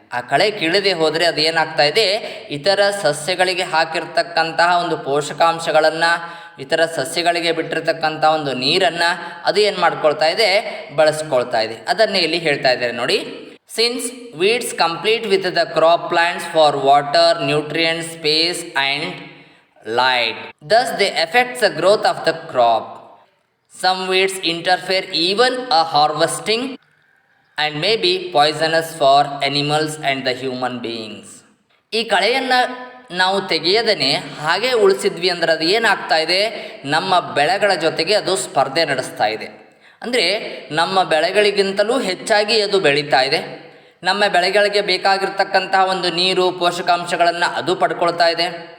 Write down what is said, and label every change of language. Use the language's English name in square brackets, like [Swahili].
[Kannada] ಆ ಕಳೆ ಕೀಳದೆ ಹೋದರೆ ಅದು ಏನಾಗ್ತಾ ಇದೆ, ಇತರ ಸಸ್ಯಗಳಿಗೆ ಹಾಕಿರ್ತಕ್ಕಂತಹ ಒಂದು ಪೋಷಕಾಂಶಗಳನ್ನು, ಇತರ ಸಸ್ಯಗಳಿಗೆ ಬಿಟ್ಟಿರ್ತಕ್ಕಂಥ ಒಂದು ನೀರನ್ನು ಅದು ಏನು ಮಾಡ್ಕೊಳ್ತಾ ಇದೆ, ಬಳಸ್ಕೊಳ್ತಾ ಇದೆ. ಅದನ್ನೇ ಇಲ್ಲಿ ಹೇಳ್ತಾ ಇದ್ದಾರೆ ನೋಡಿ. [English] Since weeds complete with the crop plants for water, nutrients, space and light. Thus they affect the growth of the crop. Some weeds interfere even a harvesting and may be poisonous for animals and the human beings. [Kannada] ಈ ಕಳೆಯನ್ನು ನಾವು ತೆಗೆಯದೇ ಹಾಗೆ ಉಳಿಸಿದ್ವಿ ಅಂದರೆ ಅದು ಏನಾಗ್ತಾ ಇದೆ, ನಮ್ಮ ಬೆಳೆಗಳ ಜೊತೆಗೆ ಅದು ಸ್ಪರ್ಧೆ ನಡೆಸ್ತಾ ಇದೆ. ಅಂದರೆ ನಮ್ಮ ಬೆಳೆಗಳಿಗಿಂತಲೂ ಹೆಚ್ಚಾಗಿ ಅದು ಬೆಳೀತಾ ಇದೆ. ನಮ್ಮ ಬೆಳೆಗಳಿಗೆ ಬೇಕಾಗಿರ್ತಕ್ಕಂತಹ ಒಂದು ನೀರು, ಪೋಷಕಾಂಶಗಳನ್ನು ಅದು ಪಡ್ಕೊಳ್ತಾ ಇದೆ.